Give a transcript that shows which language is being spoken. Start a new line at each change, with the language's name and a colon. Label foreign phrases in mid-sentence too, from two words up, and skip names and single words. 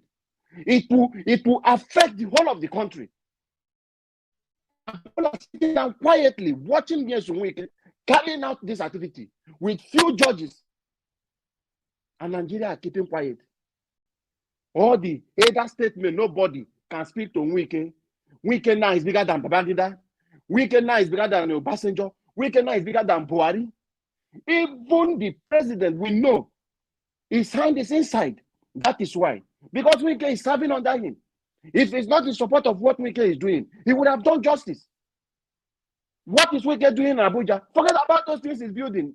English: It will affect the whole of the country. People are sitting down quietly watching Nyesom Wike carrying out this activity with few judges, and Nigeria are keeping quiet. All the elder statement, nobody can speak to Wike. Wike now is bigger than Babangida. Wike now is bigger than Obasanjo. Wike now is bigger than Buhari. Even the president, we know his hand is inside. That is why. Because Wike is serving under him. If it's not in support of what Wike is doing, he would have done justice. What is Wike doing in Abuja? Forget about those things he's building.